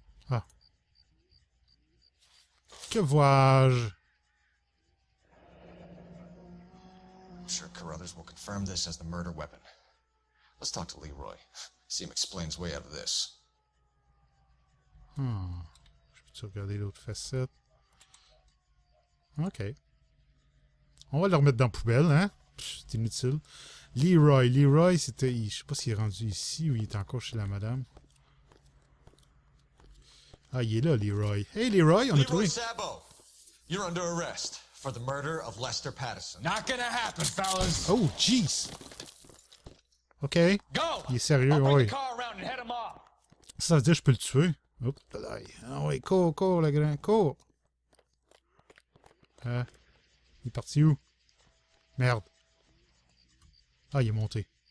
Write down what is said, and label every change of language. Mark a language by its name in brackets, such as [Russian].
[French] Ah. Que vois-je? [English] I'm sure Carruthers will confirm this as the murder weapon. Let's talk to Leroy. See him explain his way out of this. [French] Je peux-tu regarder l'autre facette? Ok. On va le remettre dans la poubelle, hein? C'est inutile. Leroy, c'était... Je sais pas s'il est rendu ici ou il est encore chez la madame. Ah, il est là, Leroy. Hey, Leroy, on a trouvé... [English] Leroy Sabo, you're under arrest for the murder of Lester Patterson. Not gonna happen, fellas. Oh, jeez! Ok. Go! [French] Il est sérieux, [English] I'll bring [French] oui. [English] the car around and head him off. [French] Ça veut dire que je peux le tuer. Oups, là. Ah oui, cours, le grand, cours! Il est parti où? Merde. Ah, il est monté.